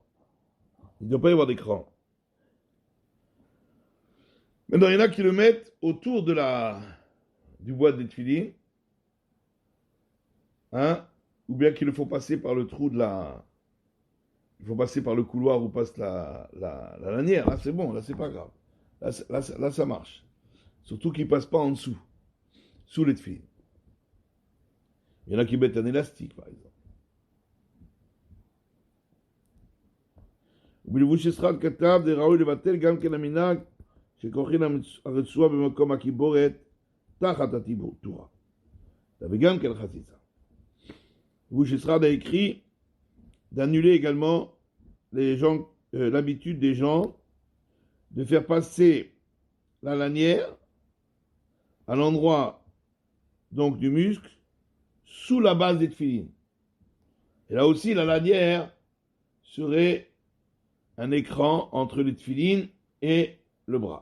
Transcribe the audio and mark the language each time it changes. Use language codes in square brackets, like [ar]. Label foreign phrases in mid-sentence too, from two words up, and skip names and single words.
[fr] Il ne doit pas y avoir d'écran. Maintenant, il y en a qui le mettent autour du boîte des tefilin, hein, ou bien qu'ils le font passer par le trou il faut passer par le couloir où passe la lanière. Là, c'est bon, là, c'est pas grave. Là, ça marche. Surtout qu'il ne passe pas en dessous, sous les tefilin. Il y en a qui mettent un élastique, par exemple. [he] ובלבוש ישראל כתב דראוי לבטל גם כן המנהג שכורכים הרצועה במקום הקיבורת תחת הטורה. וגם כן חציצה. [fr] בלבוש ישראל a écrit d'annuler également l'habitude des gens de faire passer la lanière à l'endroit donc du muscle sous la base des tefilin. Et là aussi, la lanière serait un écran entre les tefilin et le bras.